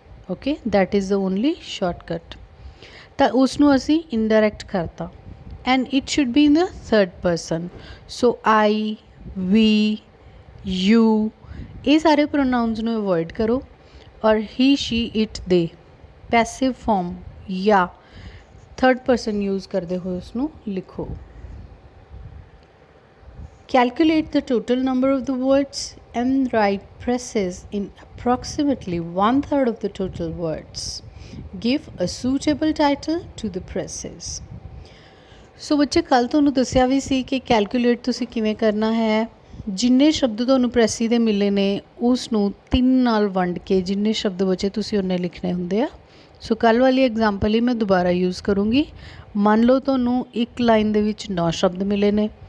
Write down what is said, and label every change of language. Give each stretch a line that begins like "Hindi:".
English: Okay, that is the only shortcut.
Punjabi: ਤਾਂ ਉਸ ਨੂੰ ਅਸੀਂ ਇਨਡਾਇਰੈਕਟ ਕਰਤਾ
English: And it should be in the third person.
Punjabi: So I, we, you, ਇਹ ਸਾਰੇ ਪ੍ਰੋਨਾਊਨਸ ਨੂੰ ਅਵੋਇਡ ਕਰੋ ਔਰ ਹੀ, ਸ਼ੀ, ਇਟ, ਦੇ ਪੈਸਿਵ ਫਾਰਮ ਜਾਂ ਥਰਡ ਪਰਸਨ ਯੂਜ਼ ਕਰਦੇ ਹੋਏ ਉਸਨੂੰ ਲਿਖੋ।
English: Calculate the total number of the words and write presses in approximately 1/3 of the total words. Give a suitable title to the presses.
Punjabi: ਸੋ ਬੱਚੇ ਕੱਲ੍ਹ ਤੁਹਾਨੂੰ ਦੱਸਿਆ ਵੀ ਸੀ ਕਿ ਕੈਲਕੂਲੇਟ ਤੁਸੀਂ ਕਿਵੇਂ ਕਰਨਾ ਹੈ। ਜਿੰਨੇ ਸ਼ਬਦ ਤੁਹਾਨੂੰ ਪ੍ਰੈਸੀ ਦੇ ਮਿਲੇ ਨੇ ਉਸ ਨੂੰ 3 ਨਾਲ ਵੰਡ ਕੇ ਜਿੰਨੇ ਸ਼ਬਦ ਬਚੇ ਤੁਸੀਂ ਉਨੇ ਲਿਖਣੇ ਹੁੰਦੇ ਆ। ਸੋ ਕੱਲ੍ਹ ਵਾਲੀ ਐਗਜ਼ਾਮਪਲ ਹੀ ਮੈਂ ਦੁਬਾਰਾ ਯੂਜ਼ ਕਰੂੰਗੀ। ਮੰਨ ਲਓ ਤੁਹਾਨੂੰ ਇੱਕ ਲਾਈਨ ਦੇ ਵਿੱਚ 9 ਸ਼ਬਦ ਮਿਲੇ ਨੇ।